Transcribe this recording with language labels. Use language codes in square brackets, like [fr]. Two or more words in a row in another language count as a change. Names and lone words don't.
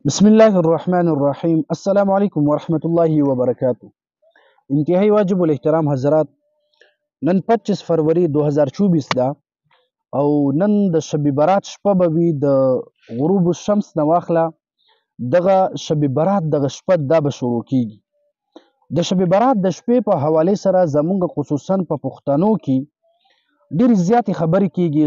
[ar] بسم الله الرحمن الرحیم. السلام علیکم ورحمۃ اللہ وبرکاتہ. [ur] انتہائی واجب الاحترام حضرات، [ps] نن 25 فروری 2024 دا او نن د شب برات شپه به وي. د [ar] غروب الشمس [ps] نه واخله دغه شب برات دغه شپه دا به شروع کیږي. د شب برات د شپې په حواله سره زمونږ خصوصا په پښتنو کې ډېرې زیاتې خبرې کیږي.